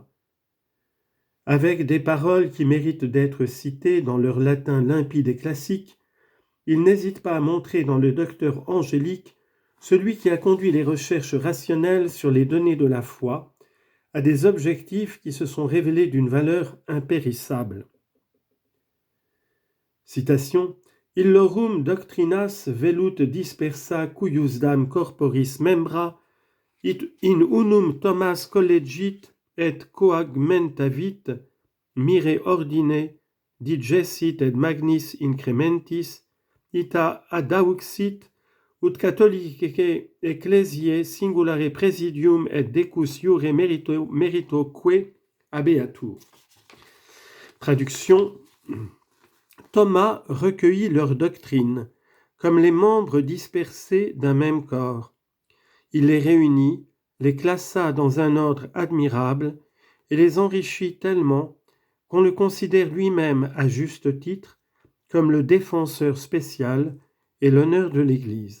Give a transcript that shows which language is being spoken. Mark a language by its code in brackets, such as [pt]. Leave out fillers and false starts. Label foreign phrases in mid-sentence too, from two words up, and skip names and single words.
[fr] Avec des paroles qui méritent d'être citées dans leur latin limpide et classique, il n'hésite pas à montrer dans le docteur angélique celui qui a conduit les recherches rationnelles sur les données de la foi à des objectifs qui se sont révélés d'une valeur impérissable. Citation : [la] Illorum doctrinas velut dispersa cuiusdam corporis membra, it in unum Thomas collegit et coagmentavit, mire ordine, digessit et magnis incrementis, ita adauxit, ut catholicae ecclesiae singulare presidium et decus iure meritoque habeatur. [fr] Traduction : Thomas recueillit leur doctrine, comme les membres dispersés d'un même corps. Il les réunit, les classa dans un ordre admirable et les enrichit tellement qu'on le considère lui-même à juste titre comme le défenseur spécial et l'honneur de l'Église.